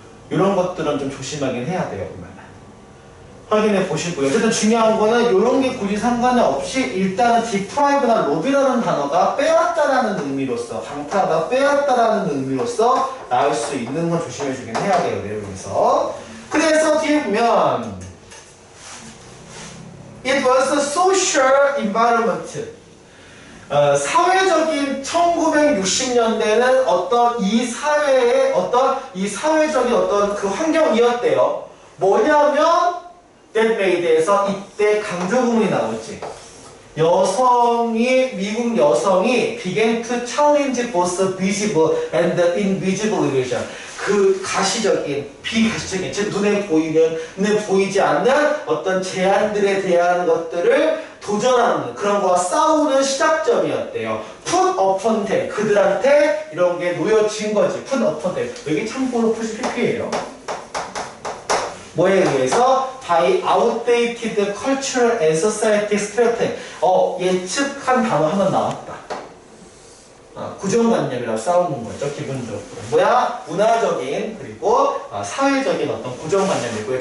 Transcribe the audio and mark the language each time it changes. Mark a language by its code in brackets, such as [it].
[ko] 이런 것들은 좀 조심하긴 해야 돼요. 확인해 보시고요. 어쨌든 중요한 거는 이런 게 굳이 상관이 없이 일단은 deprive나 rob이라는 단어가 빼앗다라는 의미로서 강타하다 빼앗다라는 의미로서 나올 수 있는 건 조심해 주긴 해야 돼요. 내용에서. 그래서 뒤에 보면 [en] It was a social environment. [ko] 사회적인 1960년대는 어떤 이 사회의 어떤 이 사회적인 어떤 그 환경이었대요. 뭐냐면 [en] That made [ko] 에서 이때 강조 구문이 나오지. 미국 여성이 [en] began to challenge both visible and invisible illusion. [ko] 그 가시적인, 비가시적인, 즉 눈에 보이지 않는 어떤 제한들에 대한 것들을 도전하는 그런 거와 싸우는 시작점이었대요. [en] Put upon them. [ko] 그들한테 이런 게 놓여진 거지. [en] Put upon them. [ko] 여기 참고로 PP예요. 뭐에 의해서? [en] by outdated cultural and society stereotype. [ko] 예측한 단어 하나 나왔다. 고정관념이라고 싸우는 거죠. 기본적으로. 뭐야? 문화적인 그리고 사회적인 어떤 고정관념이고요.